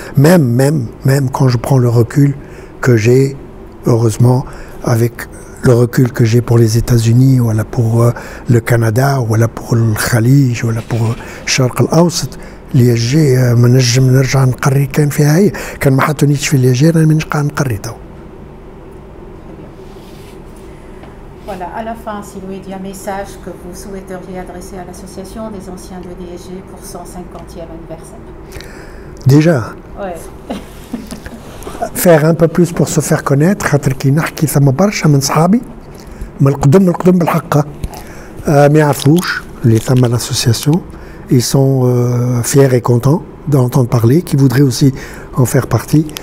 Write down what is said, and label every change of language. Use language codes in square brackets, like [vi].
[fr] Même quand je prends le recul que j'ai, heureusement, avec le recul que j'ai pour les États-Unis, ou pour le Canada, ou pour le Khalij, ou pour [ar] الشرق الأوسط, [fr] l'ISG [ar] ما نجم نرجع نقري كان فيها هي. كان ما حطونيش في l'ISG أنا ما نقدر نقري تو. [fr] Voilà, à la fin, Silouidi, un message que vous souhaiteriez adresser à l'association des anciens de l'ISG pour 150e anniversaire. Déjà. Ouais. Faire un peu plus pour se faire connaître, [ar] خاطر كي نحكي ثم برشا من صحابي من القدم بالحق ما يعرفوش اللي ثم [fr] l'association, ils sont fiers et contents d'entendre parler, qui voudraient aussi en faire partie.